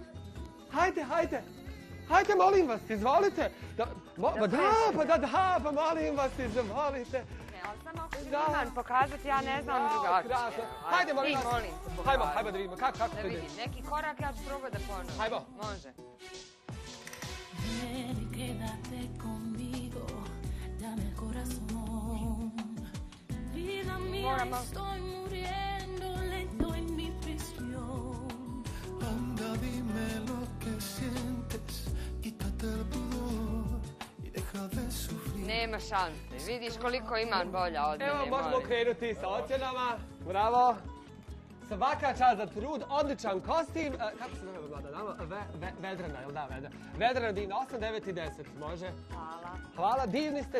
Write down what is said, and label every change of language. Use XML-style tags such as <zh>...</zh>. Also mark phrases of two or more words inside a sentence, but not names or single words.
<hr>Hajde, molim vas, izvolite. Da, pa molim vas, izvolite. Ali samo ako ću Iman pokazati, ja ne znam drugačije. Krasno. Hajde, molim vas. Hajmo da vidimo, kako Da to ide. vidim, neki korak ja ću probati da ponovim. Hajmo. Može.</hr> <es>Ven y quédate conmigo, dame el corazón. Vida mía, estoy muriendo lento en mi prisión. Anda, dime lo que sientes, quítate el pudor y deja de sufrir.</es> <hr>Nema šanse. Vidiš koliko Iman bolja od mene, Evo, možemo molim. krenuti sa ocjenama. Bravo. Svaka čast za trud, odličan kostim. Kako se zove mlada dama? Vedrana, jel da, Vedrana? Vedrana Dina, 8, 9 i 10, može? Hvala, divni ste.</hr>